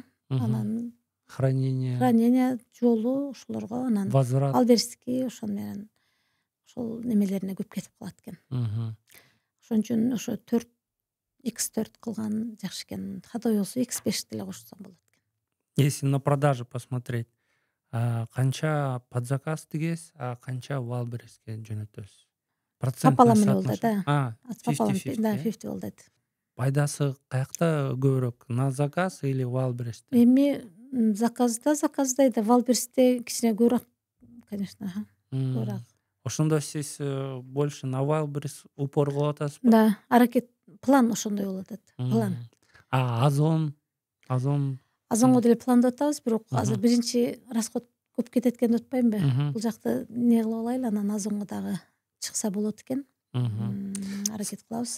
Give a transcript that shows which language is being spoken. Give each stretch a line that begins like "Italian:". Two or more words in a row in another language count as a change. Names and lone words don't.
Kyrgyz: Анан хранение жолу ошолорго, анан возврат, алберстики ошол менен ошол немелерине көп кетип калат экен. Ошон үчүн ошо 4x4 кылган жакшы экен. Ходовой болсо x5 деле кошсоң болот экен.
Russian: Если на продажу посмотреть,
Kyrgyz: канча
Russian: под заказ
Kyrgyz: тигесиз, канча Wildberriesке жөнөтөсүз? Пополам эле болот да. 50-50 болот. Пайдасы каякта көбүрөөк,
Russian: на заказ или Wildberriesте?
Kyrgyz: Эми заказдай да, Wildberriesте кичине көбүрөөк, конечно, көбүрөөк. Ошондо сиз
Russian: больше на Wildberries упор
Kyrgyz: кылып атасызбы? Да, аракет план ошондой болуп атат. План. Озонго деле пландап атабыз, бирок азыр биринчи расход көп кетет экен деп атпаймынбы? Бул жакты эмне кылып алайлы, анан озонго дагы чыкса болот экен. Аракет кылабыз.